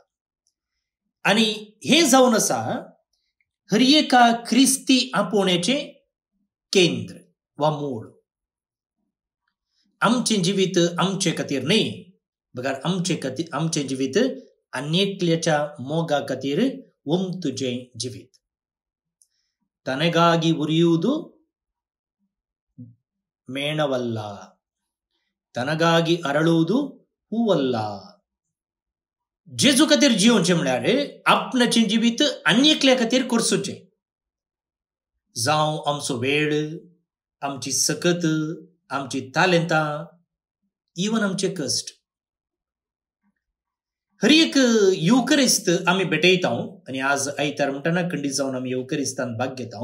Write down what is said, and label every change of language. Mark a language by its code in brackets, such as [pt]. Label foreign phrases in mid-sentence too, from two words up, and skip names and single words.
[kok] आनी हें जावन आसा हर एका क्रिस्ती आपोवण्याचें केंद्र वा मूळ. आमचें जिवीत आमचे खातीर न्ही, बगार आमचें जिवीत अन्येकल्याच्या मोगा खातीर तुजें जिवीत. [kn] ತನಗಾಗಿ ಉರಿಯುವುದು ಮೇಣವಲ್ಲ, ತನಗಾಗಿ ಅರಳುವುದು ಹೂವಲ್ಲ. [kok] जेजू खातीर जिवचें म्हळ्यार आपणाचें जिवीत अन्येकल्या खातीर करचुचें. जावं आमचो वेळ, आमची सकत, आमची तालंतां, इवन आमचे कश्ट. हर एक युकरिस्त आमी भेटयता आनी आज आयतार म्हणटाना खंडीत जावन आमी युकरिस्तान भाग घेता.